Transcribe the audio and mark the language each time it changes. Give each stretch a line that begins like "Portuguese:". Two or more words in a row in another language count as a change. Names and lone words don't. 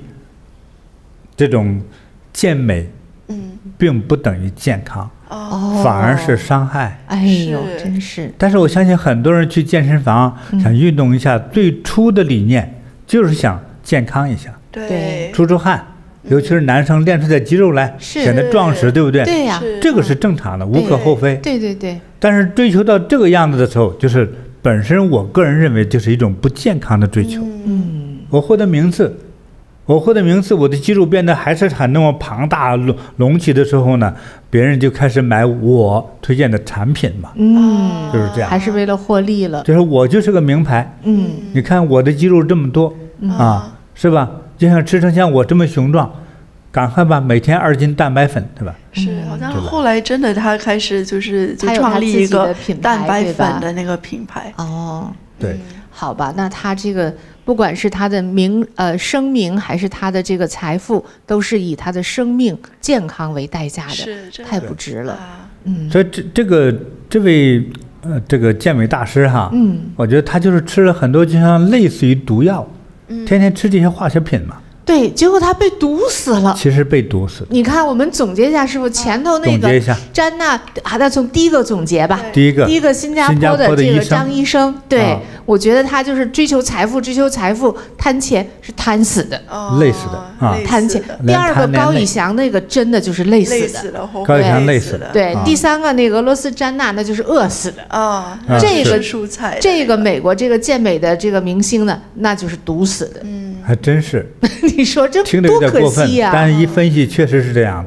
Chinese: 這種健美，並不等於健康，反而是傷害。哎呦，真是！但是我相信很多人去健身房想運動一下，最初的理念就是想健康一下，對，出汗，尤其是男生練出點肌肉來，顯得壯實，對不對？對呀，這個是正常的，無可厚非。對。但是追求到這個樣子的時候，就是本身我個人認為就是一種不健康的追求。我獲得名次。我的肌肉變得還是很那麼龐大隆起的時候呢，別人就開始買我推薦的產品嘛，就是這樣，還是為了獲利了。就是我就是個名牌，你看我的肌肉這麼多，是吧？就像吃成像我這麼雄壯，趕快吧，每天2斤蛋白粉，對吧？是，好像後來真的他開始就創立一個蛋白粉的那個品牌。哦，對，好吧，那他這個。不管是他的聲名，還是他的這個財富，都是以他的生命健康為代價的，太不值了。所以這位這個健美大師哈，我覺得他就是吃了很多就像類似於毒藥，天天吃這些化學品嘛。對，結果他被毒死了。其實被毒死了。你看，我們總結一下，師傅前頭那個詹娜，那從第一個總結吧。第一個新加坡的這個張醫生，對，我覺得他就是追求財富，貪錢是貪死的，累死的啊，貪錢。第二個高以翔那個真的就是累死的，高以翔累死的。對，第三個那個俄羅斯詹娜那就是餓死的啊。這個美國這個健美的這個明星呢，那就是毒死的。還真是。你說這多可惜呀！但是一分析確實是這樣的。